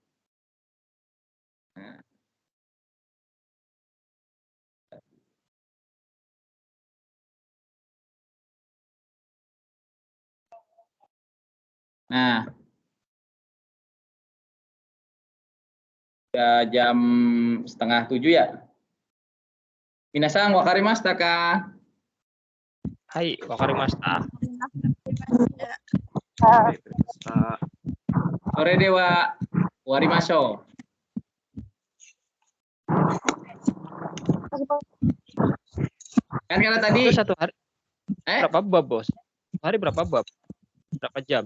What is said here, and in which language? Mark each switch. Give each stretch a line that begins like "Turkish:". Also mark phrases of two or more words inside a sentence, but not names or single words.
Indonesian: Nah, udah jam 6:30 ya.
Japanese: みなさん、わかりましたか? はい、わかりました. それでは終わりましょう.
Indonesian: Kan kalau tadi Itu satu hari. Berapa bab, Bos? Hari berapa bab? Berapa jam?